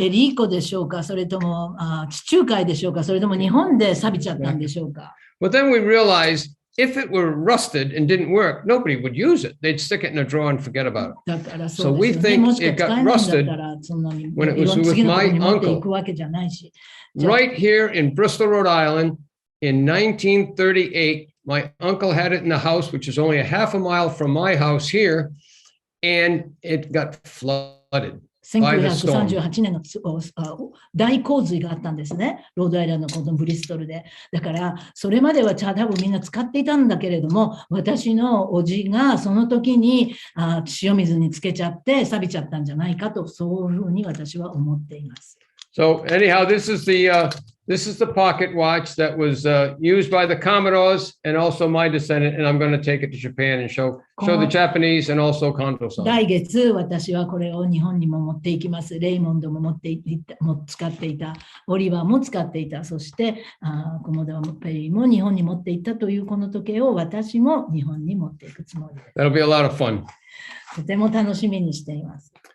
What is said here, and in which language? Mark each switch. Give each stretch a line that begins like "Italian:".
Japanese: エリー湖でしょうか、それとも地中海でしょうか、それとも日本で錆びちゃったんでしょうか。
English: But then we realized if it were rusted and didn't work, nobody would use it. They'd stick it in a drawer and forget about it. So we think it got rusted when it was with my uncle. Right here in Bristol, Rhode Island, in 1938, my uncle had it in the house, which is only a half a mile from my house here, and it got flooded.
Japanese: 1938年の大洪水があったんですね。ロードアイランドのこのブリストルで。だから、それまでは多分みんな使っていたんだけれども、私のおじがその時に塩水につけちゃって錆びちゃったんじゃないかと、そういうふうに私は思っています。
English: So anyhow, this is the pocket watch that was used by the Commodores and also my descendant, and I'm going to take it to Japan and show the Japanese and also Kondo-san.
Japanese: 来月、私はこれを日本にも持っていきます。レイモンドも使っていた。オリバーも使っていた。そして、コモドー・ペリーも日本に持っていったというこの時計を私も日本に持っていくつもりです。
English: That'll be a lot of fun.
Japanese: とても楽しみにしています。